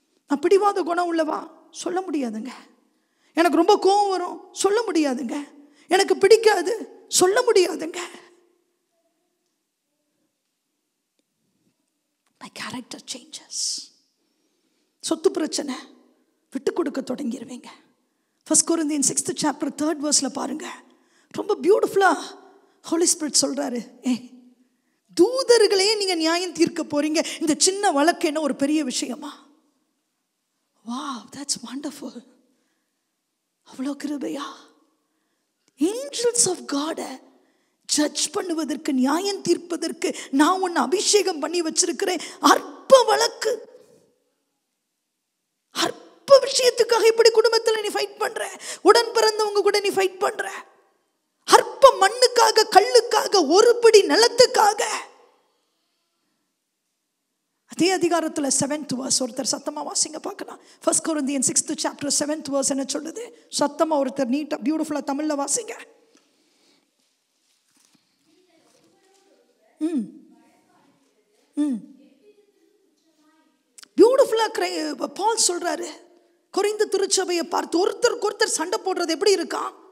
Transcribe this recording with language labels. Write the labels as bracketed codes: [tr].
[ta] நான் பிடிவாத குணம் உள்ளவா சொல்ல முடியாதுங்க. எனக்கு ரொம்ப கோபம் வரும் சொல்ல முடியாதுங்க. எனக்கு பிடிக்காது சொல்ல முடியாதுங்க. [en] My character changes. [ta] சொத்து பிரச்சனை விட்டு கொடுக்க தொடங்கிடுவீங்க. [en] 1 Corinthians 6th chapter 3rd verse [ta] பாருங்க. ரொம்ப பியூட்டிஃபுல்லா ஹோலி ஸ்பிரிட் சொல்றாரு, தூதர்களே நீங்க நியாயம் தீர்க்க போறீங்க, இந்த சின்ன வழக்கு என்ன ஒரு பெரிய விஷயமா? [en] Wow, that's wonderful. [ta] அவ்வளோ கிருபையா? ஏஞ்சல்ஸ் ஆஃப் காட ஜட்ஜ் பண்ணுவதற்கு, நியாயம் தீர்ப்பதற்கு நான் உன்னை அபிஷேகம் பண்ணி வச்சிருக்கிறேன். அற்ப வழக்கு, அற்ப விஷயத்துக்காக இப்படி குடும்பத்தில் நீ ஃபைட் பண்ற, உடன் பிறந்தவங்க கூட நீ ஃபைட் பண்ற. அற்ப மண்ணுக்காக, கல்லுக்காக, ஒரு பிடி நிலத்துக்காக. அதே அதிகாரத்தில் [en] 7th verse [ta] ஒருத்தர் சத்தமா வாசிங்க பார்க்கலாம். [en] 1 Corinthians 6th chapter 7th verse [ta] என்ன சொல்லுது? சத்தமா ஒருத்தர் நீட்டா பியூட்டிஃபுல்லா தமிழ்ல வாசிங்க. பியூட்டிஃபுல்லா பால் சொல்றாரு, கொரிந்து திருச்சபையை பார்த்து ஒருத்தருக்கு ஒருத்தர் சண்டை போடுறது எப்படி இருக்கா?